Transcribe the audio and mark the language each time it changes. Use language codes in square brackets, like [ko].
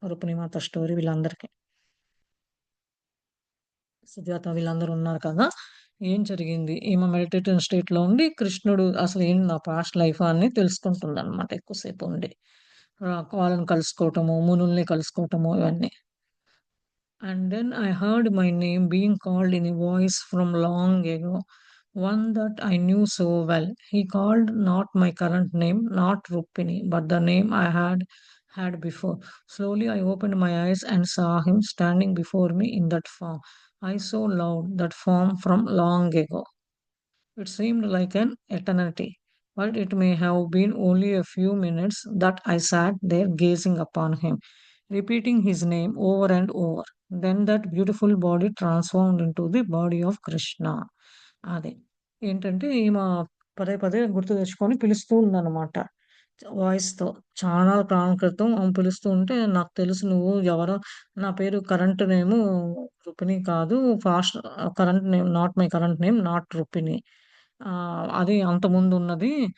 [te] రుక్మిణి మాత story వీళ్ళందరికీ. సుజాత వీళ్ళందరూ ఉన్నారు కదా! ఏం జరిగింది? ఈమె మెడిటేటివ్ స్టేట్‌లో ఉండి కృష్ణుడు అసలు ఏంటి నా పాస్ట్ లైఫ్ అని తెలుసుకుంటుందనమాట ఎక్కువ సేపు ఉండి. వాళ్ళని కలుసుకోవటము, మునుల్ని కలుసుకోవటము ఇవన్నీ. [en] And then I heard my name being called in a voice from long ago, one that I knew so well. He called not my current name, not Rupini, but the name I had before. Slowly I opened my eyes and saw him standing before me in that form. I so loved that form from long ago. It seemed like an eternity, but it may have been only a few minutes that I sat there gazing upon him, repeating his name over and over. Then that beautiful body transformed into the body of Krishna. [te] అది. ఏంటంటే ఈమె పదే పదే గుర్తు తెచ్చుకొని పిలుస్తూ ఉందనమాట. వాయిస్‌తో. చాలా కాలం క్రితం ఆమె పిలుస్తూ ఉంటే, "నాకు తెలుసు నువ్వు ఎవరో నా పేరు కరెంట్ నేము రుపిని కాదు. [en] Current name not my current name not Rupini." [te] అది అంతకుముందున్నది.